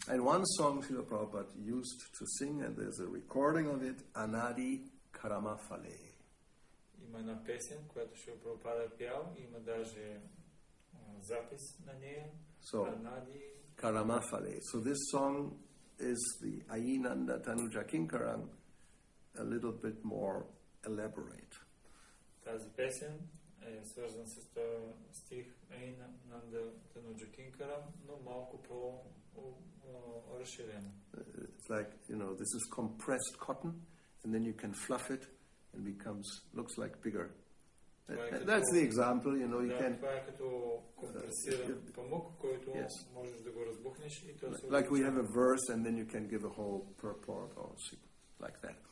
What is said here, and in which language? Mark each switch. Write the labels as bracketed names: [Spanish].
[English] And one song Srila Prabhupada used to sing, and there's a recording of it, Anadi Karamafale. [Bulgarian] Има една песен, която Шрила Прабхупада е пял, има даже запис на нея. [Bangla] Анadi Karamafale. [English] So this song is the Ayinanda Tanuja Kinkarang, a little bit more elaborate. [Bulgarian] Тази песен е свързан с този стих Ayinanda Tanuja Kinkarang, но малко по-разширено. [English] It's like, this is compressed cotton, and then you can fluff it, and looks like bigger. That's the example, you can... [Bulgarian] Това е като компресиран памук, който можеш да го разбухнеш и то се... [English] Like we have a verse, and then you can give a whole purport, or like that.